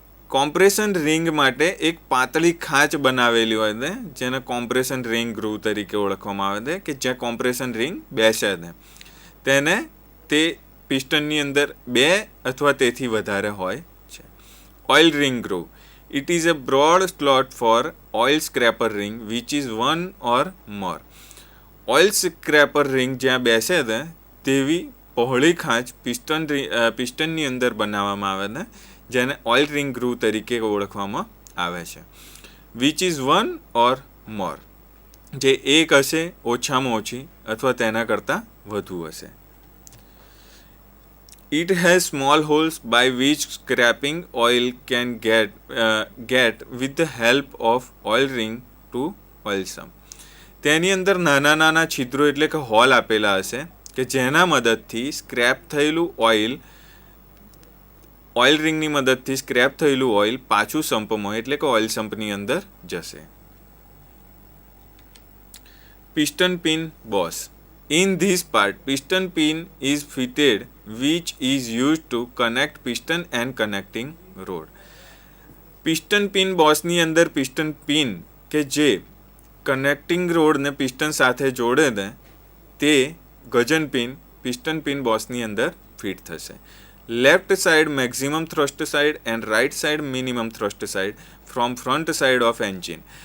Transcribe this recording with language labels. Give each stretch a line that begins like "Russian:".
Gujarati: Compression ring માટે એક પાતળી ખાંચ બનાવેલી હોય છે, જેને કોમ્પ્રેશન રિંગ ગ્રુવ તરીકે ઓળખવામાં આવે છે, કે જ્યાં કોમ્પ્રેશન રિંગ બેસે છે તેને તે પિસ્ટનની અંદર બે અથવા તેથી વધારે હોય છે. Oil ring groove.
English: It is a broad slot for oil scraper ring which is one or more.
Gujarati: Oil scraper ring જ્યાં બેસે છે તેવી પહોળી ખાંચ પિસ્ટનની અંદર બનાવવામાં આવે છે, જેને ઓઇલ રિંગ ગ્રુવ તરીકે ઓળખવામાં આવે છે.
English: which is one or more,
Gujarati: જે એક હશે, ઓછામાં ઓછી અથવા તેના કરતાં વધુ હશે.
English: It has small holes by which scraping oil can get with the help of oil ring to oil sump.
Gujarati: તેની અંદર નાના નાના છિદ્રો એટલે કે હોલ આપેલા હશે કે જેના મદદથી સ્ક્રેપ થયેલું ઓઇલ રિંગની મદદથી સ્ક્રેપ થયેલું ઓઇલ પાછું સંપમાં એટલે કે ઓઇલ સંપની અંદર જશે. Piston pin boss.
English: In this part, piston pin is fitted which is used to connect piston and connecting rod.
Gujarati: Piston pin બોસની અંદર પિસ્ટન પિન કે જે કનેક્ટિંગ રોડને પિસ્ટન સાથે જોડે છે તે ગજન પિન પિસ્ટન પિન બોસની અંદર ફિટ થશે.
English: Left side maximum thrust side and right side minimum thrust side from front side of engine.